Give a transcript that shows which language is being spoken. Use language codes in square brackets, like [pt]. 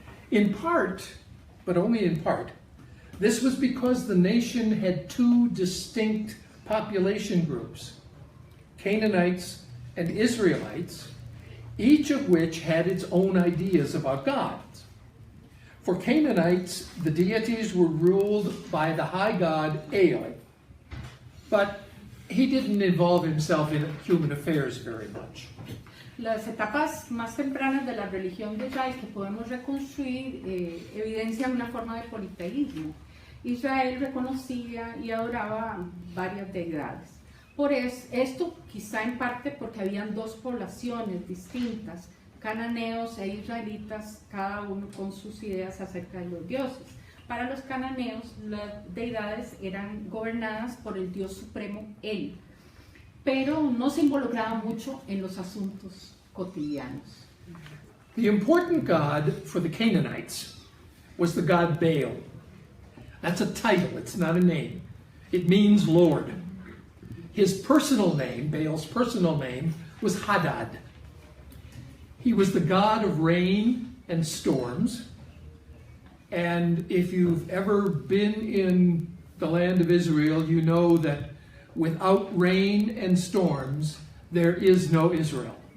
[en] In part, but only in part, this was because the nation had two distinct population groups, Canaanites and Israelites, each of which had its own ideas about God. For Canaanites, the deities were ruled by the high god El, but he didn't involve himself in human affairs very much. [es] Las etapas más tempranas de la religión de Israel que podemos reconstruir evidencian una forma de politeísmo. Israel reconocía y adoraba varias deidades. Por esto, quizá en parte porque habían dos poblaciones distintas, cananeos e israelitas, cada uno con sus ideas acerca de los dioses. Para los cananeos, las deidades eran gobernadas por el dios supremo El, pero no se involucraba mucho en los asuntos cotidianos. [en] The important god for the Canaanites was the god Baal. That's a title, it's not a name. It means Lord. His personal name, Baal's personal name, was Hadad. He was the god of rain and storms. And if you've ever been in the land of Israel, you know that without rain and storms, there is no Israel.